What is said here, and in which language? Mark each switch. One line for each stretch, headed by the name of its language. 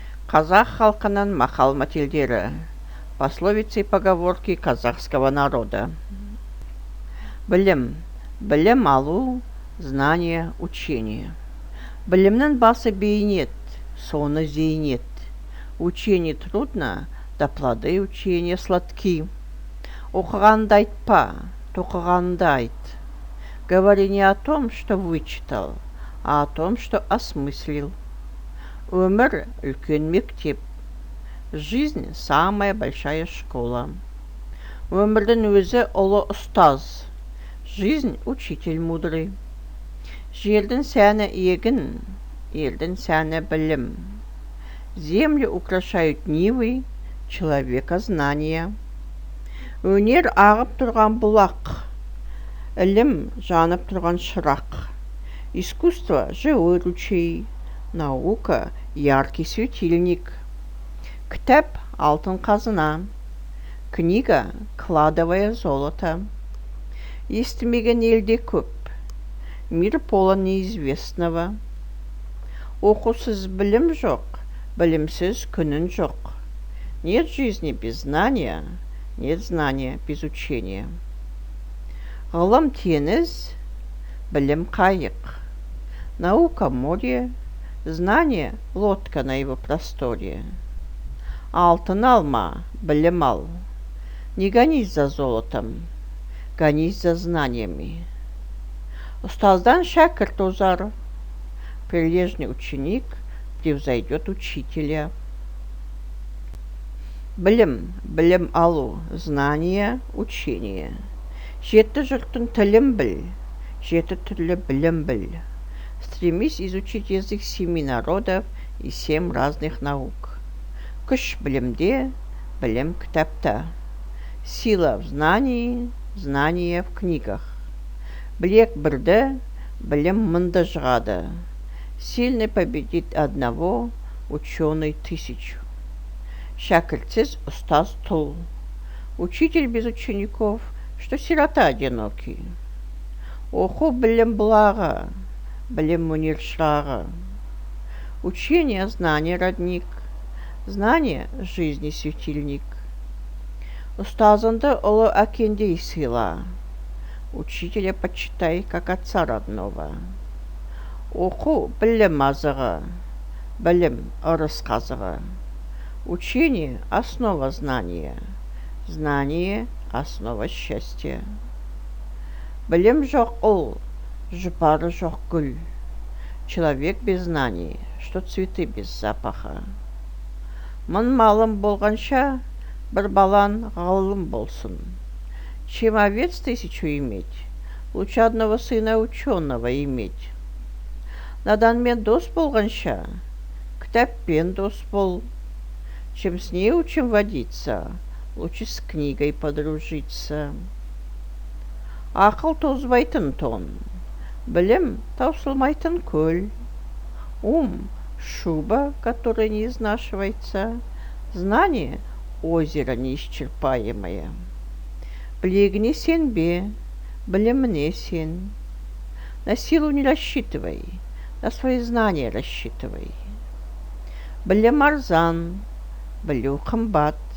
Kazakh: Қазақ халқының мақал-мәтелдері,
Russian: пословицы и поговорки казахского народа.
Kazakh: Білім, білім алу,
Russian: знание, учение.
Kazakh: Білімнің басы бейнет, соны зейнет.
Russian: Учение трудно, да плоды учения сладки.
Kazakh: Оқығанды айтпа, тоқығанды айт.
Russian: Говори не о том, что вычитал, а о том, что осмыслил.
Kazakh: Өмір үлкен мектеп.
Russian: Жизнь – самая большая школа.
Kazakh: Өмірдің өзі ұлы ұстаз.
Russian: Жизнь – учитель мудрый.
Kazakh: Жердің сәні егін, елдің сәні білім.
Russian: Землю украшают нивы, человека знания.
Kazakh: Өнер ағып тұрған бұлақ, ілім жанып тұрған шырақ.
Russian: Искусство – живой ручей, наука – яркий светильник.
Kazakh: Кітап – алтын қазына,
Russian: книга – кладовое золото.
Kazakh: Естімеген елде көп,
Russian: мир полон неизвестного.
Kazakh: Оқусыз білім жоқ, білімсіз күнін жоқ.
Russian: Нет жизни без знания, нет знания без учения.
Kazakh: Ғылым теңіз, білім қайық.
Russian: Наука море, знание лодка на его просторе.
Kazakh: Алтын алма, білім ал.
Russian: Не гонись за золотом, гонись за знаниями.
Kazakh: Ұстаздан шәкірт озар,
Russian: прилежный ученик превзойдет учителя.
Kazakh: Білім, білім алу,
Russian: знание, учение.
Kazakh: Жеті жұрттың тілін біл, жеті түрлі білім біл.
Russian: Стремись изучить язык 7 народов и 7 разных наук.
Kazakh: Күш білімде, білім кітапта.
Russian: Сила в знании, знание в книгах.
Kazakh: Білек бірді, білім мыңды жығады.
Russian: Сильный победит одного, ученый тысячу.
Kazakh: Шәкіртсіз ұстаз тұл.
Russian: Учитель без учеников, что сирота одинокий.
Kazakh: Оқу білім бұлағы, білім өнер шырағы.
Russian: Учение, знание, родник. Знание – жизни светильник. Ұстазыңды ұлы әкендей сыйла. Учителя почитай, как отца родного.
Kazakh: Оқу – білім азығы, білім – ырыс қазығы.
Russian: Учение – основа знания, знание – основа счастья.
Kazakh: Білім жоқ ұл, жұпары жоқ гүл.
Russian: Человек без знаний, что цветы без запаха.
Kazakh: Мың малым болғанша, бір балан ғалым болсын.
Russian: Чем овец 1000 иметь, лучше одного сына ученого иметь.
Kazakh: Наданмен дос болғанша, кітаппен дос бол.
Russian: Чем с ней учим водиться, лучше с книгой подружиться.
Kazakh: Ақыл тозбайтын тон, білім таусылмайтын көл.
Russian: Ум – шуба, которая не изнашивается. Знание – озеро неисчерпаемое.
Kazakh: Білегіне сенбе, біліміне сен.
Russian: На силу не рассчитывай, на свои знания рассчитывай.
Kazakh: Білім арзан, білу қымбат.